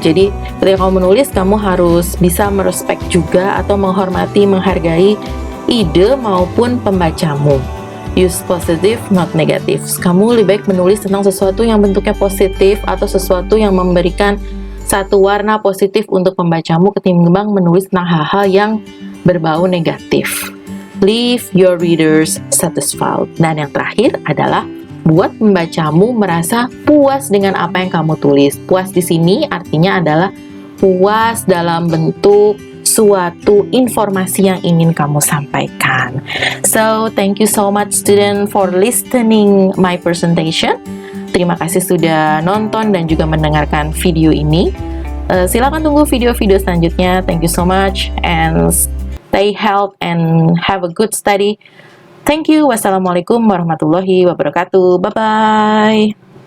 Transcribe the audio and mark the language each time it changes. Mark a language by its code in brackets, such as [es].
[id] Jadi ketika kamu menulis, kamu harus bisa merespek juga atau menghormati, menghargai ide maupun pembacamu. Use positive, not negative. Kamu lebih baik menulis tentang sesuatu yang bentuknya positif atau sesuatu yang memberikan satu warna positif untuk pembacamu ketimbang menulis tentang hal-hal yang berbau negatif. [en] Leave your readers satisfied. [id] Dan yang terakhir adalah buat pembacamu merasa puas dengan apa yang kamu tulis. Puas di sini artinya adalah puas dalam bentuk suatu informasi yang ingin kamu sampaikan. [en] So, thank you so much student for listening my presentation. [id] Terima kasih sudah nonton dan juga mendengarkan video ini. Silakan tunggu video-video selanjutnya. [en] Thank you so much and stay healthy and have a good study. Thank you. Wassalamualaikum warahmatullahi wabarakatuh. Bye-bye.